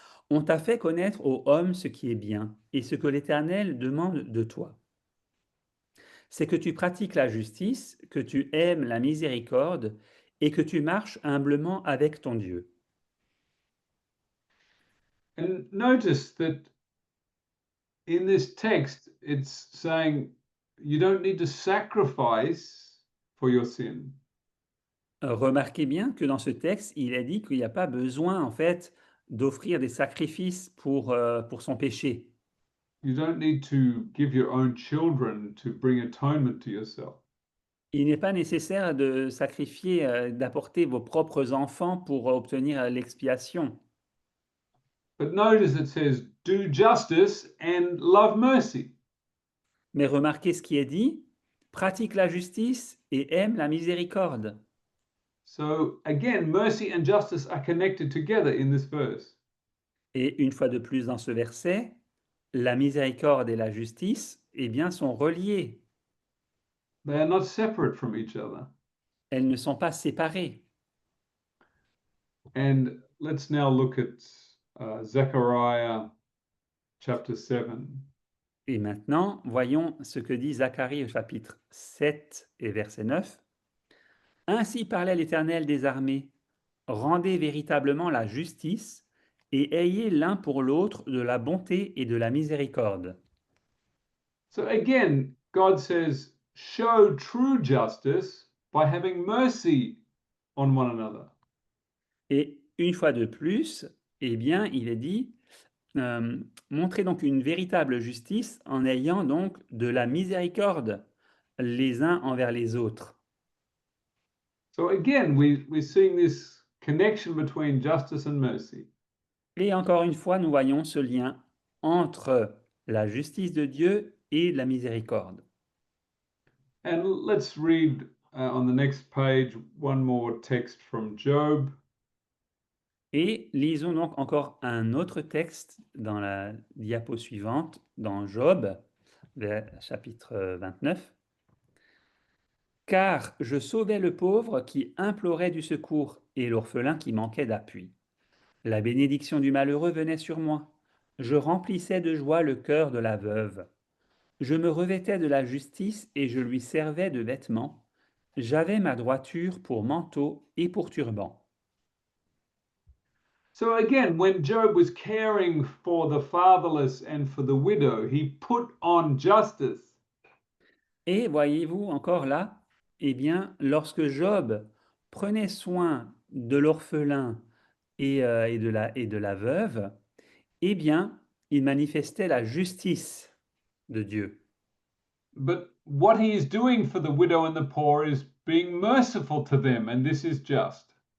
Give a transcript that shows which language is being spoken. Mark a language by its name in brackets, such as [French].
[French] On t'a fait connaître, ô homme, ce qui est bien, et ce que l'Éternel demande de toi. C'est que tu pratiques la justice, que tu aimes la miséricorde, et que tu marches humblement avec ton Dieu. [English] And notice that in this text, it's saying you don't need to sacrifice for your sin. [French] Remarquez bien que dans ce texte, il est dit qu'il n'y a pas besoin, en fait, d'offrir des sacrifices pour son péché. [English] You don't need to give your own children to bring atonement to yourself. [French] Il n'est pas nécessaire de sacrifier, d'apporter vos propres enfants pour obtenir l'expiation. [English] But notice it says, do justice and love mercy. [French] Mais remarquez ce qui est dit, pratique la justice et aime la miséricorde. [English] So again, mercy and justice are connected together in this verse. [French] Et une fois de plus dans ce verset, la miséricorde et la justice, eh bien, sont reliées. [English] They are not separate from each other. [French] Elles ne sont pas séparées. [English] And let's now look at Zechariah chapter 7. [French] Et maintenant, voyons ce que dit Zacharie au chapitre 7 et verset 9. Ainsi parlait l'Éternel des armées, rendez véritablement la justice et ayez l'un pour l'autre de la bonté et de la miséricorde. [English] So again, God says, show true justice by having mercy on one another. [French] Et une fois de plus, eh bien, il est dit, montrez donc une véritable justice en ayant donc de la miséricorde les uns envers les autres. [English] So again, we're seeing this connection between justice and mercy. [French] Et encore une fois, nous voyons ce lien entre la justice de Dieu et la miséricorde. [English] And let's read on the next page one more text from Job. [French] Et lisons donc encore un autre texte dans la diapo suivante, dans Job, chapitre 29. Car je sauvais le pauvre qui implorait du secours et l'orphelin qui manquait d'appui. La bénédiction du malheureux venait sur moi. Je remplissais de joie le cœur de la veuve. Je me revêtais de la justice et je lui servais de vêtements. J'avais ma droiture pour manteau et pour turban. [English] So again, when Job was caring for the fatherless and for the widow, he put on justice. [French] Et voyez-vous encore là, eh bien, lorsque Job prenait soin de l'orphelin et de la veuve, eh bien, il manifestait la justice de Dieu. [English] But what he is doing for the widow and the poor is being merciful to them, and this is just.